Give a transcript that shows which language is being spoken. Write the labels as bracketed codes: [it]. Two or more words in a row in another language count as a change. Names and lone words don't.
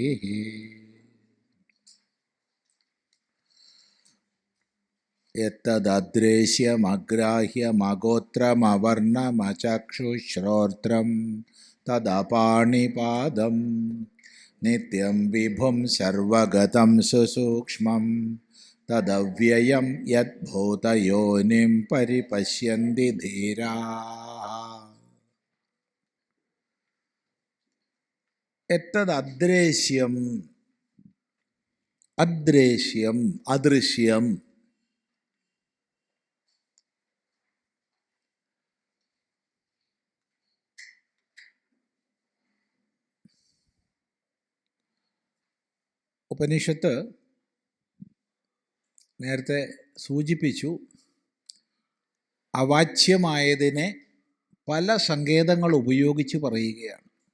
[sa] यत्तददृश्यमग्राह्यमगोत्रमवर्णमचक्षुश्रोत्रं तदपाणिपादं नित्यं विभुं सर्वगतं सुसूक्ष्मं तदव्ययं यद्भूतयोनिं परिपश्यन्ति धीराः। यत्तददृश्यं अदृश्यं अदृश्यं ഉപനിഷത്ത് [ml] നേരത്തെ സൂചിപ്പിച്ചു, അവാച്യമായതിനെ പല സങ്കേതങ്ങൾ ഉപയോഗിച്ച് പറയുകയാണ്.